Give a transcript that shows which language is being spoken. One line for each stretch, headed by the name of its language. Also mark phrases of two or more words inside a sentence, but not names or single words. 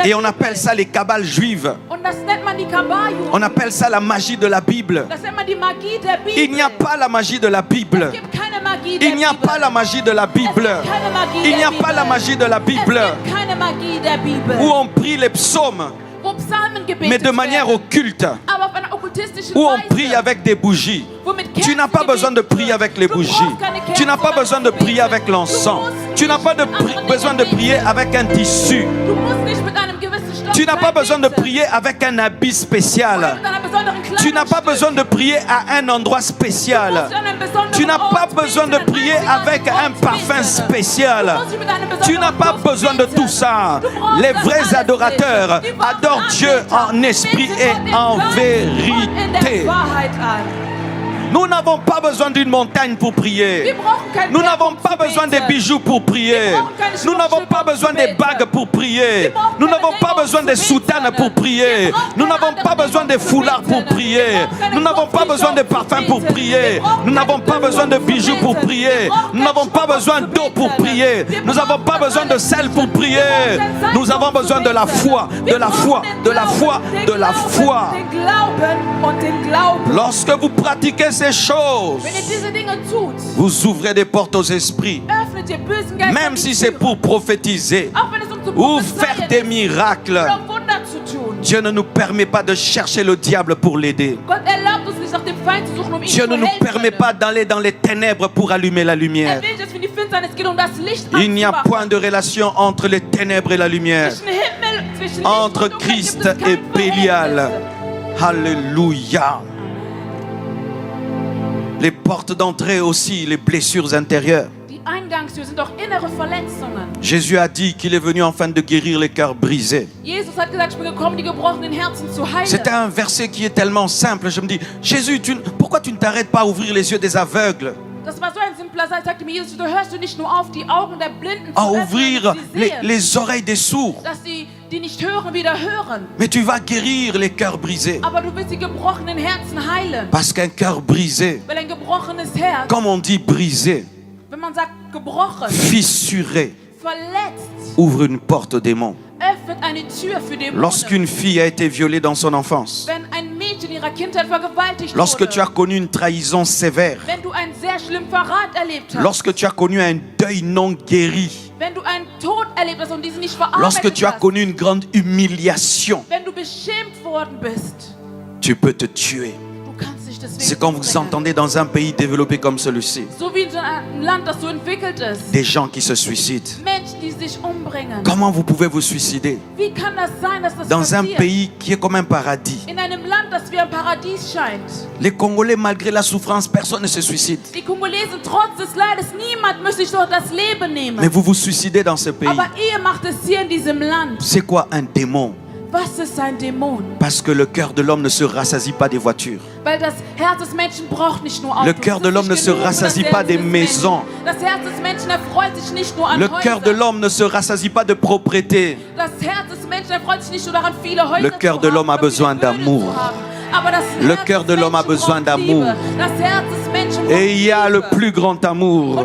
French: Et on
German: Bibel.
French: appelle ça les kabbales juives.
German: Und das nennt man die Kabbaljuden.
French: On appelle ça la magie de la Bible.
German: Das nennt man die Magie der Bibel.
French: Il n'y a pas la magie de la Bible.
German: Es gibt keine Magie der
French: Il n'y a
German: Bibel.
French: pas la magie de la Bible.
German: Es gibt keine Magie
French: Il n'y a
German: der
French: pas la
German: Bibel.
French: magie de la Bible
German: Es gibt keine Magie der Bibel.
French: où on prie les psaumes,
German: Wo Psalmen gebetet
French: mais de manière
German: werden,
French: occulte,
German: aber auf einer okkultistischen
French: où on
German: Weise.
French: prie avec des bougies.
German: Wo mit
French: Tu
German: Kerzen
French: n'as pas besoin de
German: gebetet
French: prier
German: wird.
French: avec les
German: Du
French: bougies.
German: brauchst keine
French: Tu n'as
German: Kerzen,
French: pas
German: um
French: besoin de
German: zu beten.
French: prier avec l'encens.
German: Du musst
French: Tu n'as pas
German: nicht andere
French: besoin de
German: Dinge
French: prier
German: beten.
French: avec un tissu.
German: Du musst nicht mit einem gewissen Stoff
French: Tu n'as pas besoin de
German: beten.
French: prier avec un habit
German: Oder
French: spécial.
German: mit einer besonderen
French: Tu n'as pas
German: Kleidungsstück.
French: besoin de prier à un endroit
German: Du
French: spécial.
German: musst an einem besonderen
French: Tu n'as pas
German: Ort
French: besoin de
German: beten,
French: prier
German: an einem
French: avec un
German: Ort
French: parfum
German: beten.
French: spécial.
German: Du musst nicht mit einem
French: Tu
German: besonderen
French: n'as pas
German: Duft
French: besoin de
German: beten.
French: tout ça.
German: Du brauchst
French: Les
German: das
French: vrais
German: alles
French: adorateurs
German: nicht. Die wahren
French: adorent Dieu en
German: Anbeter
French: esprit
German: beten
French: et
German: Gott im
French: en
German: Geist und in der
French: vérité.
German: Wahrheit an.
French: Nous n'avons pas besoin d'une montagne pour
German: Wir
French: prier.
German: brauchen kein
French: Nous
German: Berg,
French: n'avons
German: um
French: pas
German: zu
French: besoin des
German: beten.
French: bijoux pour prier. Nous n'avons pas besoin des bagues pour prier. Nous n'avons pas besoin des soutanes pour prier. Nous n'avons pas besoin des foulards pour prier. Nous n'avons pas besoin de parfums pour prier. Nous n'avons pas besoin de bijoux pour prier. Nous n'avons pas besoin d'eau pour prier. Nous n'avons pas besoin de sel pour prier. Nous avons besoin de la foi, de la foi, de la foi, de la foi.
German: Den Glauben und den Glauben.
French: Lorsque vous pratiquez ces choses,
German: Wenn ihr diese Dinge tut,
French: vous ouvrez des portes aux esprits.
German: öffnet ihr bösen Geistern
French: Même
German: die
French: si c'est
German: Türen.
French: pour prophétiser
German: Auch wenn es um zu
French: ou
German: prophezeien
French: faire des
German: ist
French: miracles,
German: oder um Wunder zu tun.
French: Dieu ne nous permet pas de chercher le diable pour l'aider.
German: Gott erlaubt uns nicht nach dem Feind zu suchen, um ihm
French: Dieu
German: zu
French: ne nous
German: helfen.
French: permet pas d'aller dans les ténèbres pour allumer la lumière.
German: will, dass wir in die Finsternis gehen, um das Licht
French: Il n'y a
German: anzumachen.
French: point de relation entre les ténèbres et la lumière,
German: Zwischen Himmel, zwischen Licht
French: entre
German: und Dunkelheit
French: Christ
German: gibt es kein
French: et Bélial.
German: Verhältnis.
French: Alléluia. Les portes d'entrée aussi, les blessures intérieures.
German: Die Eingangstür sind auch innere Verletzungen.
French: Jésus a dit qu'il est venu afin de guérir les cœurs brisés.
German: Jesus hat gesagt, ich bin gekommen, die gebrochenen Herzen zu heilen.
French: C'est un verset qui est tellement simple. Je me dis, Jésus, pourquoi tu ne t'arrêtes pas à ouvrir les yeux des aveugles,
German: Das war so ein simpler Satz. Sagte mir Jesus, du hörst du nicht nur auf, die Augen der Blinden zu
French: à
German: öffnen,
French: ouvrir
German: dass sie sehen,
French: les oreilles des sourds,
German: dass die nicht hören, wieder hören.
French: mais tu vas guérir les cœurs brisés.
German: Aber du willst die gebrochenen Herzen heilen.
French: Parce qu'un cœur brisé,
German: Weil ein gebrochenes Herz,
French: comme on dit brisé,
German: wenn man sagt gebrochen,
French: fissuré,
German: verletzt,
French: ouvre une porte au démon.
German: öffnet eine Tür für Dämonen.
French: Lorsqu'une fille a été violée dans son enfance,
German: Wenn ein Mädchen in ihrer Kindheit vergewaltigt
French: lorsque
German: wurde,
French: tu as connu une trahison sévère,
German: wenn du einen sehr schlimmen Verrat erlebt hast,
French: lorsque tu as connu un deuil non guéri,
German: wenn du einen Tod erlebt hast und diesen nicht verarbeitet
French: lorsque tu as
German: hast,
French: connu une grande humiliation,
German: wenn du beschämt worden bist,
French: tu peux te tuer.
German: du kannst dich deswegen
French: C'est quand vous
German: umbringen.
French: entendez dans un pays développé comme celui-ci,
German: So wie in so einem Land, das so entwickelt ist.
French: des gens qui se suicident.
German: Menschen, die sich umbringen.
French: Comment vous pouvez vous suicider
German: Wie kann das sein, dass das
French: dans un
German: passiert?
French: pays qui est comme un paradis?
German: In einem Land, das wie ein Paradies scheint.
French: Les Congolais, malgré la souffrance, personne ne se suicide.
German: Die Kongolesen, trotz des Leides, niemand möchte sich dort das Leben nehmen.
French: Mais vous vous suicidez dans ce pays.
German: Aber ihr macht es hier in diesem Land.
French: C'est quoi un démon?
German: Was ist ein Dämon?
French: Parce que le cœur de l'homme ne se rassasie pas des voitures.
German: Weil das Herz des Menschen braucht nicht nur Autos.
French: Le cœur de
German: Es ist
French: l'homme ne
German: nicht
French: se
German: genug für das
French: rassasie
German: Herz
French: pas des
German: des
French: maisons.
German: Menschen. Das Herz des Menschen erfreut sich nicht nur an
French: Le cœur de
German: Häusern.
French: l'homme ne se rassasie pas de propreté.
German: Das Herz des Menschen erfreut sich nicht nur daran, viele Häuser
French: Le cœur
German: zu
French: de
German: haben
French: l'homme a
German: oder viele
French: besoin
German: Böden
French: d'amour.
German: zu haben. Aber das
French: Le
German: Herz
French: cœur
German: des
French: de l'homme a
German: Menschen
French: besoin
German: braucht
French: d'amour.
German: Liebe. Das Herz des Menschen braucht
French: Et il y a le
German: Liebe.
French: plus grand amour.